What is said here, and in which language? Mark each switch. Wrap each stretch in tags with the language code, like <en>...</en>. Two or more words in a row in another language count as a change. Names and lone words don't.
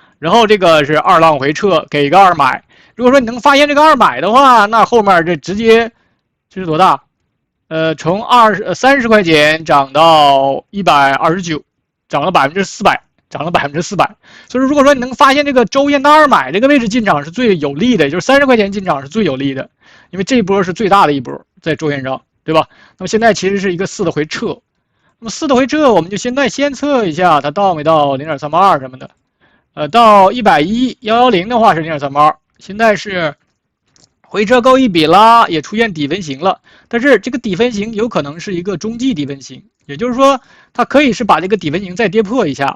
<zh>然後這個是二浪回撤，給一個二買。如果說你能發現這個二買的話，那後面這直接這是多大？從30塊錢漲到129，漲了400%。漲了400%，所以如果說你能發現這個周線的二買這個位置進場是最有利的，也就是30塊錢進場是最有利的，因為這一波是最大的一波在周線上，對吧？那麼現在其實是一個4的回撤，那麼4的回撤我們就現在先測一下它到沒到 0.382 什麼的，到110的話是 0.382，現在是回撤夠一筆啦，也出現底分型了，但是這個底分型有可能是一個中繼底分型，也就是說它可以是把這個底分型再跌破一下。</zh>